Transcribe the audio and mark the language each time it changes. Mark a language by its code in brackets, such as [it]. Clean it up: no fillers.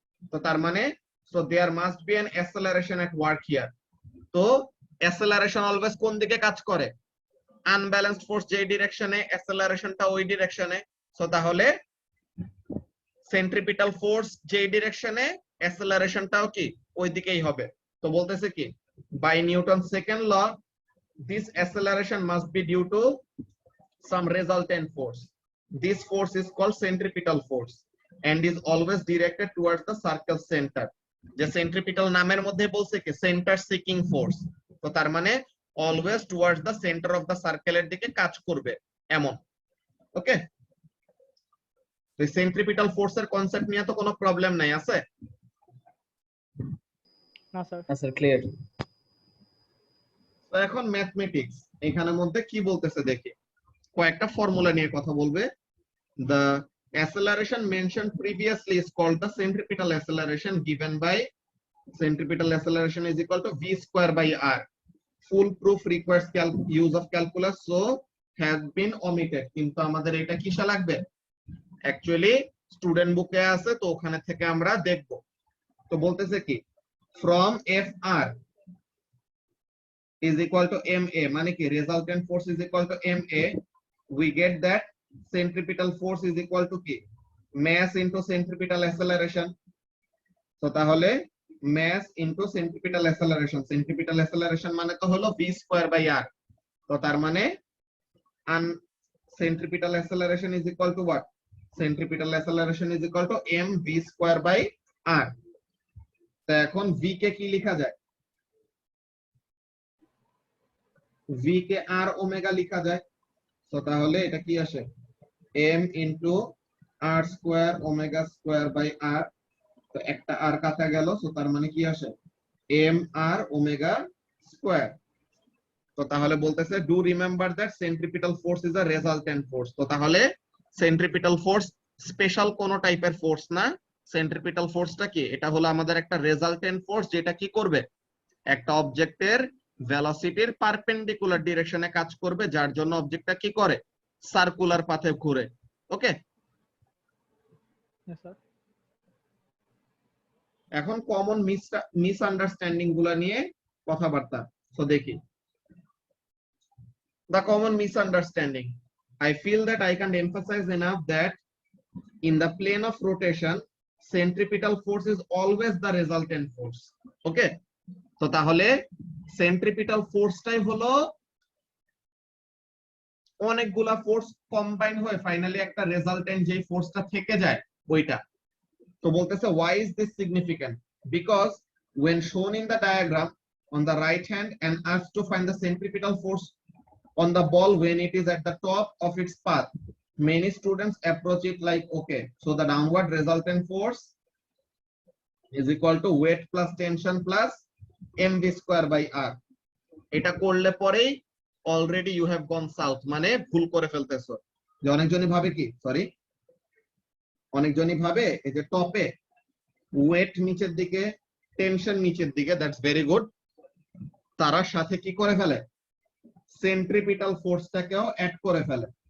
[bn] তো তার মানে [en] So there must be an acceleration at work here. [bn] তো অ্যাসেলারেশন অলওয়েজ কোন দিকে কাজ করে? আনব্যালেন্সড ফোর্স যেই ডিরেকশনে, অ্যাসেলারেশনটা ওই ডিরেকশনে। সো তাহলে সেন্ট্রিপিটাল ফোর্স যেই ডিরেকশনে, অ্যাসেলারেশনটাও কি ওই দিকেই হবে। তো বলতেছে কি [en] By Newton second law this acceleration must be due to some resultant force. This force is called centripetal force and is always directed towards the circle center. [bn] যে centripetal নামের মধ্যে বলছে কি [en] center seeking force, [bn] তো তার মানে [en] always towards the center of the circle [bn] এর দিকে কাজ করবে এমন। ওকে, তো centripetal force এর কনসেপ্ট নিয়ে তো কোনো প্রবলেম নাই আছে? না স্যার। না স্যার, ক্লিয়ার। তো এখন ম্যাথমেটিক্স এখানের মধ্যে কি বলতেছে দেখি, কয়েকটা ফর্মুলা নিয়ে কথা বলবে। [en] The acceleration mentioned previously is called the centripetal acceleration given by centripetal acceleration is equal to v square by r. Full proof requires use of calculus so has been omitted, [bn] কিন্তু আমাদের এটা কিসে লাগবে? Actually student বুকে আছে, তো ওখানে থেকে আমরা দেখব। তো বলতেছে কি [en] from fr is equal to ma, [bn] মানে কি [en] resultant force is equal to ma, we get that centripetal force is equal to কি mass into centripetal acceleration। [bn] তো তাহলে [en] mass into centripetal acceleration, centripetal acceleration [bn] মানে তো হলো [en] v square by r। তো তার মানে centripetal acceleration is equal to what? Centripetal acceleration is equal to mv square by r। [bn] তো এখন v কে কি লেখা যায়? v কে r ওমেগা লেখা যায়। তো তাহলে এটা কি আসে? [en] m into r square omega square by r। [bn] তো একটা r কাটা গেল, তো তার মানে কি আসে? m r omega square. তো তাহলে বলতেছে [en] Do remember that centripetal force is a resultant force. [bn] তো তাহলে সেন্ট্রিপিটাল ফোর্স স্পেশাল কোন টাইপের ফোর্স না। সেন্ট্রিপিটাল ফোর্সটা কি? এটা হলো আমাদের একটা রেজাল্টেন্ট ফোর্স, যেটা কি করবে? একটা অবজেক্টের ভেলোসিটির পারপেন্ডিকুলার ডিরেকশনে কাজ করবে, যার জন্য অবজেক্টটা কি করে? সার্কুলার পাথে ঘুরে। ওকে, [en] Yes, sir. [bn] এখন কমন মিসআন্ডারস্ট্যান্ডিং গুলা নিয়ে কথাবার্তা। তো দেখি [en] the common misunderstanding. I feel that I can emphasize enough that in the plane of rotation, centripetal force is always the resultant force. [bn] Okay, তো তাহলে সেন্ট্রিপিটাল ফোর্সটাই হলো অনেকগুলা ফোর্স কম্বাইন হয়ে ফাইনালি একটা রেজাল্টেন্ট যে ফোর্সটা থেকে যায় ওইটা। তো বলতেছে [en] why is this significant? Because when shown in the diagram on the right hand and asked to find the centripetal force on the ball when it is at the top of its path, many students approach it like, okay, so the downward resultant force is equal to weight plus tension plus mv square by r. [bn] এটা করলে পরেই [en] already you have gone south, [bn] মানে ভুল করে ফেলতেছো। যে অনেকজনই ভাবে কি, সরি, অনেকজনই ভাবে এই যে টপে ওয়েট নিচের দিকে, টেনশন নিচের দিকে, [en] That's very good. [bn] তারা সাথে কি করে ফেলে? সেন্ট্রিপিটাল ফোর্সটাকেও অ্যাড করে ফেলে।